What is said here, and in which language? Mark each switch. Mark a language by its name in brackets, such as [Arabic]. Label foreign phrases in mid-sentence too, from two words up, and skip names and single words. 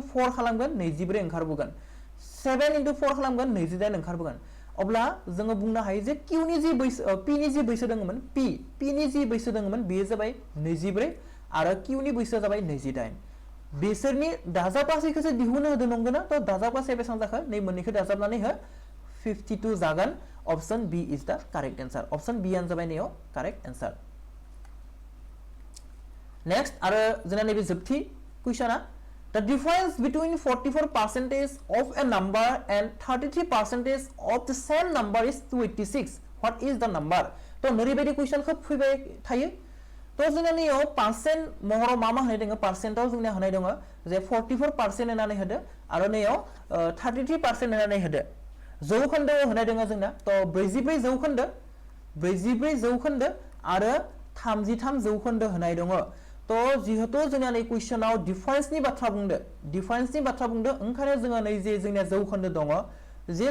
[Bodo] 4 खालामगोन 24 ओंखारबोगोन 7 into 4 खालामगोन 28 ओंखारबोगोन अब्ला जोङो बुंनो हायो जे q नि जि बैसो p नि जि बैसो दङमोन p नि जि बैसो दङमोन बेयो जाबाय 24 आरो q नि बैसोआ जाबाय 28 बिसोरनि दाजाबगासैखौसो दिहुननो होदों नंगौना तो दाजाबगासै बेसेबां जाखो नै मोननैखौ दाजाबनानै हो 52 जागोन [English] option B is the correct answer option B [Bodo] आनो जाबाय नेयाव [English] correct answer [Bodo] नेक्स्ट आरो जोंना नैबे जोबथि क्वेश्चना [English] the difference between 44% of a number and 33% of the same number is 286 what is the number [Bodo] तो नोरैबायदि क्वेश्चन खौ फैबाय थायो तो जोंना नैयाव पार्सेन्ट महराव मा मा होनाय दङ पार्सेन्टआव जोंना होनाय दङ जे 44% होनानै होदो आरो नैयाव 33% होनानै होदो जौखोन्दोआव होनाय दङ जोंना तो 44 जौखोन्दो 44 जौखोन्दो आरो 33 जौखोन्दो होनाय दङ तो जिहेतु जोंना नै क्वेश्चनाव डिफरेंसनि बाथ्रा बुंदो ओंखायनो जोङो नै जे जोंना जौखोन्दो दङ जे